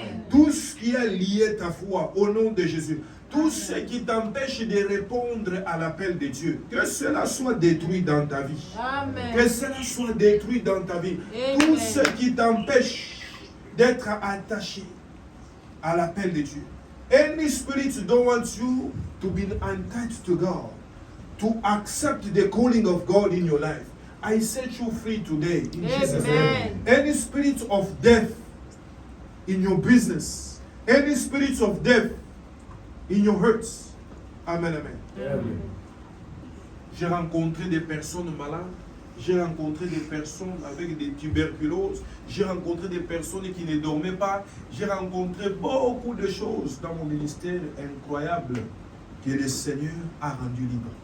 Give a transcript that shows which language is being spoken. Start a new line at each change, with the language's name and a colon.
French: Tout ce qui a lié ta foi au nom de Jésus. Tout ce qui t'empêche de répondre à l'appel de Dieu, que cela soit détruit dans ta vie. Amen. Que cela soit détruit dans ta vie. Amen. Tout ce qui t'empêche d'être attaché à l'appel de Dieu.
English: Any spirit don't want you to be attached to God, to accept the calling of God in your life. I set you free today in Jesus' name. Amen. Any spirit of death in your business, any spirit of death in your hurts. Amen, amen. Amen.
French: J'ai rencontré des personnes malades. J'ai rencontré des personnes avec des tuberculoses. J'ai rencontré des personnes qui ne dormaient pas. J'ai rencontré beaucoup de choses dans mon ministère incroyables que le Seigneur a rendu libre.